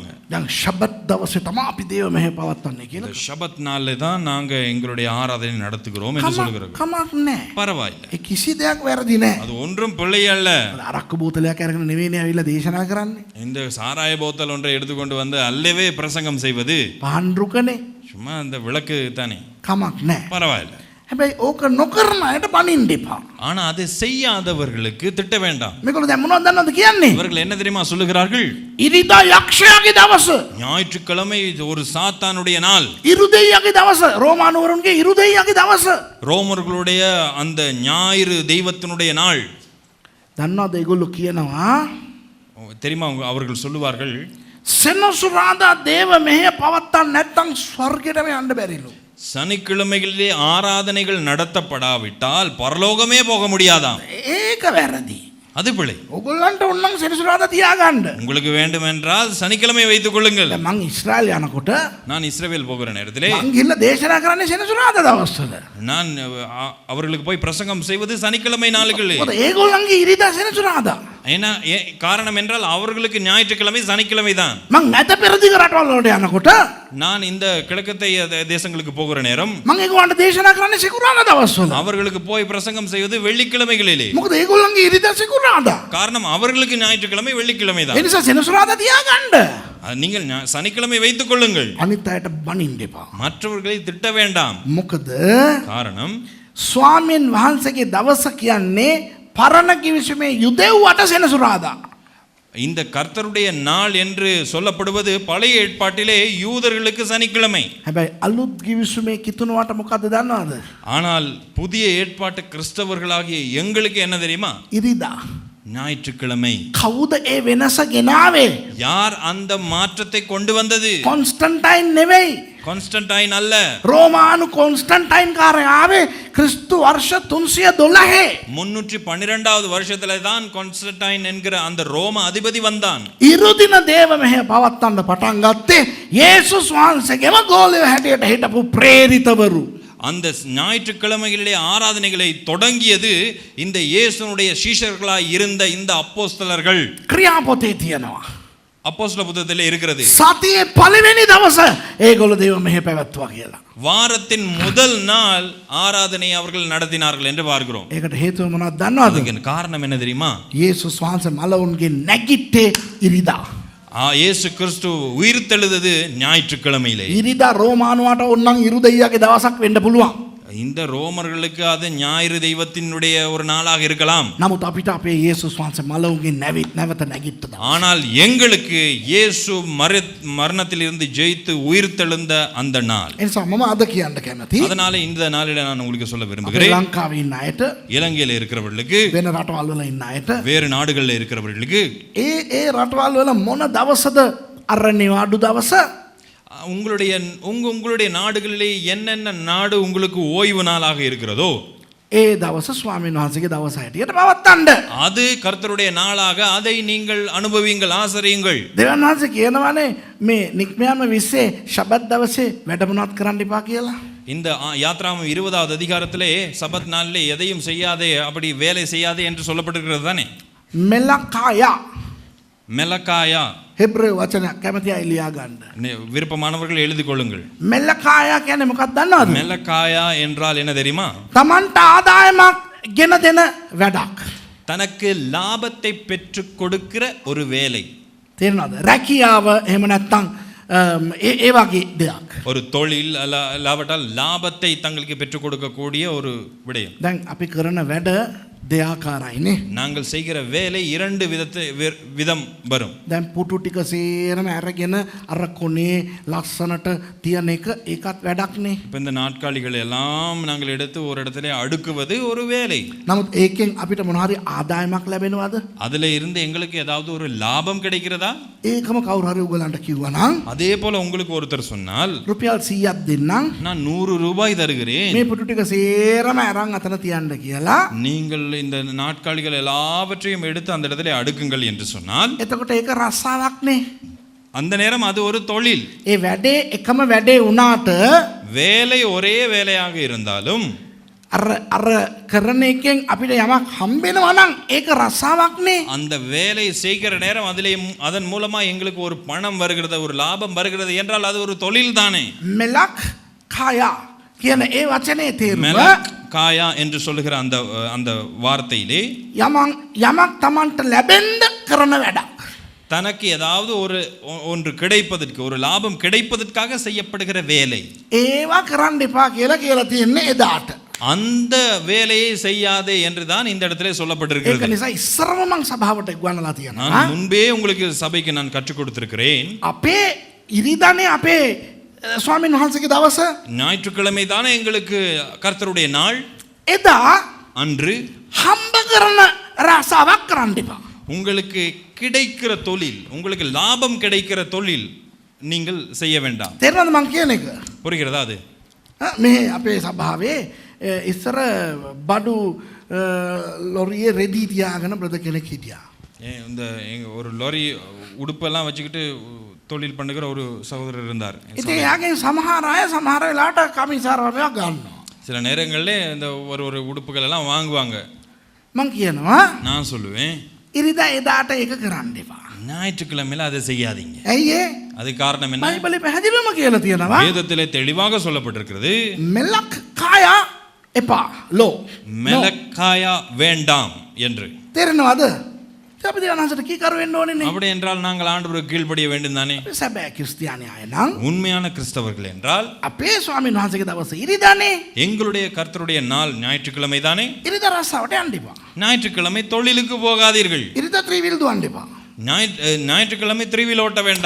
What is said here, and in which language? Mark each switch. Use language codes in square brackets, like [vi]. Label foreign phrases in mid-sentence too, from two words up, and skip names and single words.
[si] දැන් ශබත් දවසේ තමයි අපි දේව මෙහෙ පවත්වන්නේ [ta] இந்த [si] කියලා. [ta] ஷபத் நாளில் தான் நாங்க எங்களுடைய ஆராதனை நடத்துகிறோம் என்று சொல்லுகிறார்கள். [si] කමක් නැහැ. [ta] பரவாயில்லை, [si] ඒ කිසි දෙයක් වැරදි නැහැ. [ta] அது ஒன்றும் பிள்ளை அல்ல. [si] අරක්කු බෝතලයක් අරගෙන නෙවෙයිනේ ඇවිල්ලා දේශනා කරන්නේ. [ta] இந்த சாராய போத்தல் ஒன்றை எடுத்துக்கொண்டு வந்து அல்லவே பிரசங்கம் செய்வது [si] පහන් රුකනේ. [ta] சும்மா அந்த விளக்கு தானே. [si] කමක් නැහැ. [ta] பரவாயில்லை. [si] හැබැයි ඕක නොකරන අයට බනින්න එපා. [ta] ஆனா அதை செய்யாதவர்களுக்கு திட்ட வேண்டாம். [si] මේගොල්ලෝ දැන් මොනවද දන්නවද කියන්නේ? [ta] இவர்கள் என்ன தெரியுமா சொல்லுகிறார்கள்? [si] ඉරිදා යක්ෂයාගේ දවස. [ta] ஞாயிற்றுக்கிழமை ஒரு சாத்தானுடைய நாள். [si] ඉරුදෙයියගේ දවස. රෝමානුවරුන්ගේ ඉරුදෙයියගේ දවස. [ta] ரோமர்களுடைய அந்த ஞாயிறு தெய்வத்தினுடைய நாள். [si] දන්නවද ඒගොල්ලෝ කියනවා [ta] தெரியுமா அவர்கள் சொல்லுவார்கள், [si] සෙනසුරාදා දේව මෙහෙය පවත්තන්න නැත්නම් ස්වර්ගයටම යන්න බැරිලු. [ta] சனிக்கிழமைகளிலே ஆராதனைகள் நடத்தப்படாவிட்டால் பரலோகமே போக முடியாதாம். [si] ඒක වැරදි. [ta] அது பிழை. [si] ඔයගොල්ලන්ට ඕනනම් සෙනසුරාදා තියාගන්න. [ta] உங்களுக்கு வேண்டுமென்றால் சனிக்கிழமை வைத்துக் கொள்ளுங்கள். [si] මං ඉස්රායල් යනකොට [ta] நான் இஸ்ரவேல் போகிற நேரத்திலே [si] මං ගිහලා දේශනා කරන්නේ සෙනසුරාදා දවස්වල. [ta] நான் அவர்களுக்கு போய் பிரசங்கம் செய்வது சனிக்கிழமை நாளுகளில். [si] මොකද ඒගොල්ලන්ගේ ඉරිදා සෙනසුරාදා. [ta] ஏன்னா காரணம் என்றால் அவர்களுக்கு ஞாயிற்றுக்கிழமை சனிக்கிழமை தான். [si] මං නැත පෙරදිග රටවල් වලට යනකොට [ta] நான் இந்த கிழக்கத்தைய தேசங்களுக்கு போகிற நேரம் [si] මං ඒගොල්ලන්ට දේශනා කරන්නේ සිකුරාදා දවස්වල. [ta] அவர்களுக்கு போய் பிரசங்கம் செய்வது வெள்ளிக்கிழமைகளிலே. [si] මොකද ඒගොල්ලන්ගේ ඉරිදා සිකුරාදා. [ta] காரணம் அவர்களுக்கு ஞாயிற்றுக்கிழமை வெள்ளிக்கிழமை [si] ඒ [ta] தான். [si] නිසා සෙනසුරාදා තියාගන්න. [ta] நீங்கள் சனிக்கிழமை வைத்துக் கொள்ளுங்கள். [si] අනිත් අයට බනින්න එපා. [ta] மற்றவர்களை திட்ட வேண்டாம். [si] මොකද [ta] காரணம் [si] ස්වාමීන් වහන්සේගේ දවස කියන්නේ පරණ කිවිසුමේ යුදෙව්වට සෙනසුරාදා. [ta] இந்த கர்த்தருடைய நாள் என்று சொல்லப்படுவது பழைய ஏற்பாட்டிலே யூதர்களுக்கு சனிக்கிழமை. [si] හැබැයි අලුත් කිවිසුමේ කිතුනවට මොකද්ද දන්නවද? [ta] ஆனால் புதிய ஏற்பாட்டு கிறிஸ்தவர்களாகிய எங்களுக்கு என்ன தெரியுமா? [si] ඉරිදා. [ta] ஞாயிற்றுக்கிழமை. [si] කවුද ඒ වෙනස ගෙනාවේ? [ta] யார் அந்த மாற்றத்தை கொண்டு வந்தது? [si] කොන්ස්ටන්ටයින් නෙවෙයි. [ta] கான்ஸ்டன்டைன் அல்ல. [si] රෝමානු කොන්ස්ටන්ටයින් කාරය ආවේ ක්‍රිස්තු වර්ෂ 312. [ta] 312வது வருஷத்துல தான் கான்ஸ்டன்டைன் என்கிற அந்த ரோம அதிபதி வந்தான். [si] ඉරුදින දේව මෙහෙය පවත්වන්න පටන් ගත්තේ යේසුස් වහන්සේගේම ගෝලය හැටියට හිටපු ප්‍රේරිතවරු. [ta] அந்த ஞாயிற்றுக்கிழமைகளிலே ஆராதனைகளை தொடங்கியது இந்த இயேசுனுடைய சீஷர்களாய் இருந்த இந்த அப்போஸ்தலர்கள். [si] ක්‍රියාපොතේ තියෙනවා. [ta] அப்போஸ்தல புத்தகத்திலே இருக்கிறது. [si] සතියේ පළවෙනි දවස ඒගොල්ලෝ දේව මෙහෙය පැවැත්තුවා කියලා. [ta] வாரத்தின் முதல் நாள் ஆராதனை அவர்கள் நடத்தினார்கள் என்று பார்க்கிறோம். [si] ඒකට හේතුව මොනවද දන්නවද? [ta] அதுக்கு காரணம் என்ன தெரியுமா? [si] යේසුස් වහන්සේ මලවුන්ගේ නැගිට්ටේ ඉරිදා. [ta] இயேசு கிறிஸ்து உயிர் தெழுதது ஞாயிற்றுக்கிழமையிலே. [si] ඉරිදා රෝමානුවට ඕනනම් ඉරුදෙයියාගේ දවසක් වෙන්න පුළුවන්. [ta] இந்த ரோமர்களுக்கு அது ஞாயிறு தெய்வத்தினுடைய ஒரு நாளாக இருக்கலாம். [si] නමුත් අපිට අපේ යේසුස් වහන්සේ මලවුන්ගේ නැවත නැගිට්ට දවස. [ta] ஆனால் எங்களுக்கு இயேசு மரணத்திலிருந்து ஜெயித்து உயிர் தெழுந்த அந்த நாள். [si] ඒ නිසා මම අද කියන්න කැමතියි. [ta] அதனால இந்த நாளில நான் உங்களுக்கு சொல்ல [si] අපේ [ta] விரும்புகிறேன். [si] ලංකාවේ ඉන්න අයට, [ta] இலங்கையில இருக்கிறவர்களுக்கு, [si] වෙන රටවල් වල ඉන්න අයට, [ta] வேறு நாடுகளில் இருக்கிறவர்களுக்கு, [si] ඒ රටවල් වල මොන දවසද අරණිවාඩු දවස? [ta] உங்களுடைய நாடுகளிலே என்னென்ன நாடு உங்களுக்கு ஓய்வு நாளாக இருக்கிறதோ [si] ඒ දවස ස්වාමීන් වහන්සේගේ දවස හැටියට පවත්වන්න. [ta] அது கர்த்தருடைய நாளாக அதை நீங்கள் அனுபவியுங்கள், ஆசரியுங்கள். [si] දෙවියන් වහන්සේ කියනවානේ මේ නික්මයාම 20 ශබත් දවසේ වැඩ මොනවත් කරන්න එපා කියලා. [ta] இந்த யாத்ராமம் 20வது அதிகாரத்திலே சபத் நாளிலே எதையும் செய்யாதே, அப்படி வேலை செய்யாதே என்று சொல்லப்பட்டிருக்கிறது தானே. [si] මෙලකායා [ta] மெலக்காயா, [si] හෙබ්‍රේව වචනයක් කැමති අය ලියා ගන්න. [ta] விருப்பமானவர்கள் எழுதி கொள்ளுங்கள். [si] මෙලකායා කියන්නේ මොකක්ද දන්නවද? [ta] மெலக்காயா என்றால் என்ன தெரியுமா? [si] තමන්ට ආදායමක් ගෙන දෙන වැඩක්. [ta] தனக்கு லாபத்தை பெற்றுக் கொடுக்கிற ஒரு வேலை. [si] තේරෙනවද? රැකියාව එහෙම නැත්නම් ඒ වගේ දෙයක්. [ta] ஒரு தொழில் அல்லாவிட்டால் லாபத்தை தங்களுக்கு பெற்றுக் கொடுக்கக்கூடிய ஒரு விடயம். [si] දැන් අපි කරන වැඩ දෙආකාරයිනේ. [ta] நாங்கள் செய்கிற வேலை இரண்டு விதம் வரும். [si] දැන් පුටු ටික සේරම අරගෙන අර කොනේ ලස්සනට තියන එක ඒකත් වැඩක්නේ. [ta] இப்போ இந்த நாட்காலிகள் எல்லாம் நாங்கள் எடுத்து ஒரு இடத்துல அடுக்குவது ஒரு வேலை. [si] නමුත් ඒකෙන් අපිට මොන හරි ආදායමක් ලැබෙනවද? [ta] அதுல இருந்து எங்களுக்கு ஏதாவது ஒரு லாபம் கிடைக்கிறதா? [si] ඒකම කවුරු හරි උගලන්ට කිව්වා නම් [ta] அதே போல உங்களுக்கு ஒருத்தர் சொன்னால் [si] රුපියල් 100ක් දෙන්නම් [ta] நான் 100 ரூபாய் தருகிறேன், [si] මේ පුටු ටික සේරම අරන් අතන තියන්න කියලා. [ta] நீங்கள் இந்த நாட்காலிகள் எல்லாவற்றையும் எடுத்து அந்த இடத்துல அடுக்குங்கள் என்று சொன்னால் [si] එතකොට ඒක රස්සාවක්නේ. [ta] அந்த நேரம் அது ஒரு தொழில். [si] ඒ වැඩේ එකම වැඩේ වුණාට [ta] வேலை ஒரே வேலையாக இருந்தாலும் [si] අර කරන එකෙන් අපිට යමක් හම්බෙනවා නම් ඒක රස්සාවක්නේ. [ta] அந்த வேலை செய்கிற நேரம் அதன் மூலமா எங்களுக்கு ஒரு பணம் வருகிறது, ஒரு லாபம் வருகிறது என்றால் அது ஒரு தொழில் தானே. [si] මෙලක් කායා කියන ඒ වචනේ තේරුම [ta] காயா என்று சொல்லுகிற அந்த வார்த்தையிலே [si] යමක් තමන්ට ලැබෙන්න කරන වැඩක්. [ta] தனக்கு ஏதாவது ஒன்று கிடைப்பதற்கு, ஒரு லாபம் கிடைப்பதற்காக செய்யப்படுகிற வேலை. [si] ඒවා කරන්න එපා කියලා තියෙන්නේ එදාට. [ta] அந்த வேலையை செய்யாதே என்றுதான் இந்த இடத்திலே [si] ඒක [ta] சொல்லப்பட்டிருக்கிறது. [si] නිසා ඉස්සරම මං සභාවට ගවන්නලා තියෙනවා. [ta] நான் முன்பே உங்களுக்கு சபைக்கு நான் கற்றுக் கொடுத்திருக்கிறேன். [si] අපේ ඉරිදානේ අපේ ස්වාමීන් වහන්සේගේ දවස. [ta] ஞாயிற்றுக்கிழமை தானே எங்களுக்கு கர்த்தருடைய நாள். [si] එදා [ta] அன்று [si] හම්බ කරන රසාවක් කරන්න එපා. [ta] உங்களுக்கு கிடைக்கிற தொழில், உங்களுக்கு லாபம் கிடைக்கிற தொழில் நீங்கள் செய்ய வேண்டாம். [si] තේරෙනවද මං කියන එක? [ta] புரிகிறதா? அது [si] මේ අපේ සභාවේ ඉස්සර බඩු ලොරියේ රෙදි තියාගෙන බ්‍රද කෙනෙක් හිටියා. [ta] இந்த ஒரு லாரி உடுப்பெல்லாம் வச்சுக்கிட்டு தொழில் பண்ணுகிற ஒரு சகோதரர் இருந்தார். [si] ඉතින් යාගෙන් සමහර අය සමහර වෙලාවට කමිසාරවරයා ගන්නවා. [ta] சில நேரங்களில் இந்த ஒரு உடுப்புகள் எல்லாம் வாங்குவாங்க. [si] මං කියනවා [ta] நான் சொல்லுவேன், [si] ඉරිදා එදාට ඒක කරන්න එපා. [ta] ஞாயிற்றுக்கிழமையில அதை செய்யாதீங்க. [si] ඇයි ඒ? [ta] அது காரணம் என்ன? [si] බයිබලේ පැහැදිලිවම කියලා තියෙනවා. [ta] வேதத்திலே தெளிவாக சொல்லப்பட்டிருக்கிறது, [si] මෙලක් කායා එපා. ලෝ. [ta] மெலக்காயா வேண்டாம் என்று. [si] තේරෙනවද? අපි දෙවියන් වහන්සේට කීකරු වෙන්න ඕනේනේ. [ta] அப்படி என்றால் நாங்கள் ஆண்டவருக்கு கீழ்ப்படிய வேண்டும் தானே. [si] සැබෑ ක්‍රිස්තියානි අය නම් [ta] உண்மையான கிறிஸ்தவர்கள் என்றால் [si] අපේ ස්වාමීන් වහන්සේගේ දවස ඉරිදානේ. [ta] எங்களுடைய கர்த்தருடைய நாள் ஞாயிற்றுக்கிழமை தானே. [si] ඉරිදා රස්සාවට යන්න එපා. [ta] ஞாயிற்றுக்கிழமை தொழிலுக்கு போகாதீர்கள். [si] ඉරිදා ත්‍රිවිල් දුවන්න එපා. [ta] ஞாயிற்றுக்கிழமை த்ரீவில் ஓட்ட வேண்டாம்.